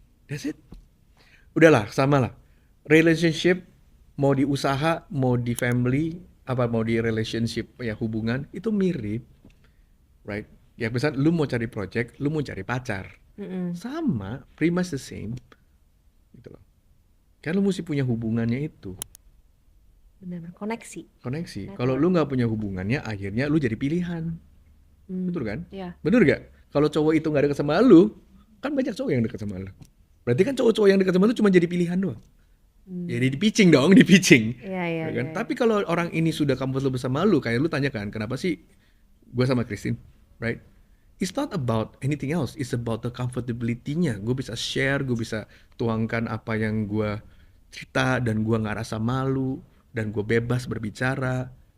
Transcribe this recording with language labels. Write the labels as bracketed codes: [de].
[en] That's it. [id] Udahlah, sama lah. Relationship, mau di usaha, mau di family, apa mau di relationship ya hubungan, itu mirip. Right? Ya misalnya lu mau cari project, lu mau cari pacar. Sama, [en] pretty much the same. [id] Gitu loh. Kan lu mesti punya hubungannya itu. Benar, koneksi. Koneksi. Kalau lu nggak punya hubungannya, akhirnya lu jadi pilihan. Betul kan? Iya. Bener gak? Kalau cowok itu nggak deket sama lu, kan banyak cowok yang deket sama lu. Berarti kan cowok-cowok yang deket sama lu cuma jadi pilihan doang. Jadi di-pitching dong, di-pitching. Iya, iya, Ya kan? iya. Tapi kalau orang ini sudah comfortable bersama lu, kayak lu tanya kan, kenapa sih gue sama Christine, right? [en] It's not about anything else, it's about the comfortability-nya. [id] Gue bisa share, gue bisa tuangkan apa yang gue cerita, dan gue nggak rasa malu, dan gue bebas berbicara.